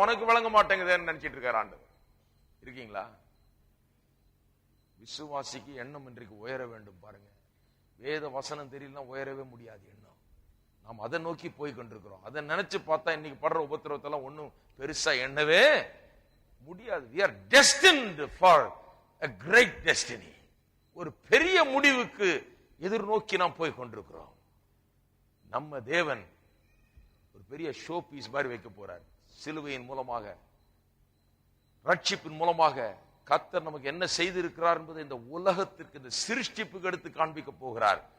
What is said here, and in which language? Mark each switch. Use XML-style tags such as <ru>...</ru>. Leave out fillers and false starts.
<ta>உனக்கு விளங்க மாட்டேங்குதுன்னு நினைச்சிட்டு இருக்கார் ஆண்டவர். இருக்கீங்களா? விசுவாசிக்கு எண்ணம் இன்றைக்கு உயர வேண்டும். பாருங்க, வேத வசனம் தெரியலன்னா உயரவே முடியாது எண்ணம். நாம் அதை நோக்கி போய் கொண்டிருக்கிறோம். அதை நினைச்சு பார்த்தா இன்னைக்கு படுற உபத்திரவத்தெல்லாம் ஒன்னும் பெருசா எண்ணவே முடியாது.</ta> <en>We are destined for a great destiny.</en> <ta>ஒரு பெரிய முடிவுக்கு எதிர்நோக்கி நாம் போய் கொண்டிருக்கிறோம். நம்ம தேவன் ஒரு பெரிய ஷோ பீஸ் மாதிரி வைக்க போறார். சிலுவையின் மூலமாக, ரட்சிப்பின் மூலமாக கர்த்தர் நமக்கு என்ன செய்திருக்கிறார் என்பதை இந்த உலகத்திற்கு, இந்த சிருஷ்டிப்புக்கு எடுத்து காண்பிக்க போகிறார்.</ta>